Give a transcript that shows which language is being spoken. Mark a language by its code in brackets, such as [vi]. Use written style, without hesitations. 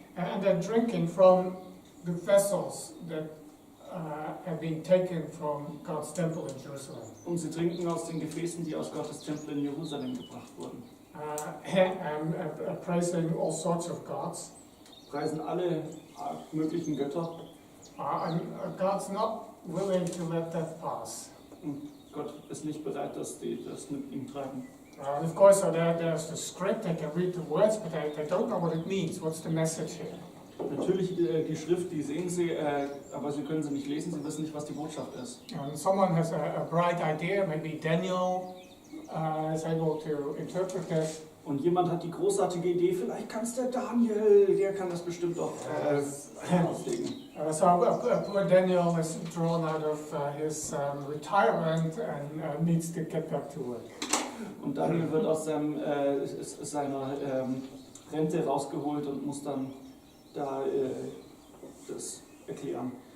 [en] and they're drinking from the vessels that have been taken from God's temple in Jerusalem. [de] und sie trinken aus den Gefäßen, die aus Gottes Tempel in Jerusalem gebracht wurden. [en] And praising all sorts of gods. [de] Preisen alle möglichen Götter. [en] And God's not willing to let that pass. [de] Und Gott ist nicht bereit, dass die das mit ihm treiben. [en] And of course, so there's the script, they can read the words, but they don't know what it means. What's the message here? [de] Natürlich die Schrift, die sehen sie, aber sie können sie nicht lesen, sie wissen nicht, was die Botschaft ist. [en] And someone has a bright idea, maybe Daniel is able to interpret this. [de] Und jemand hat die großartige Idee, vielleicht kann es der Daniel, der kann das bestimmt auch auslegen. [en] So poor Daniel is drawn out of his retirement and needs to get back to work. [de] Und Daniel wird aus seiner Rente rausgeholt und muss dann da das erklären.